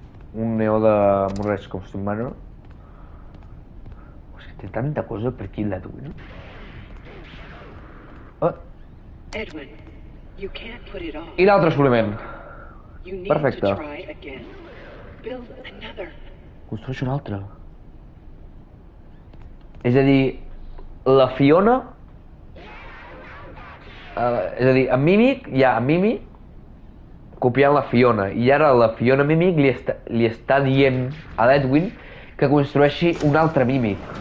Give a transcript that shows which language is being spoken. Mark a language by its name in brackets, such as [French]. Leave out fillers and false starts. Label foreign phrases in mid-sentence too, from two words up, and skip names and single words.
[Catalan] un neó de Morres Costume Manor. És que té tanta cosa per aquí l'Edwin. [English] Edwin, you can't put it off. [Catalan] I l'altre assoliment. [English] You need [Catalan] Perfecte. [English] to try again. Build another. [Catalan] Construeix un altre. És a dir, la Fiona... és a dir, en Mimic hi ha en Mimic copiant la Fiona, i ara la Fiona Mimic li està dient a l'Edwin que construeixi un altre Mimic.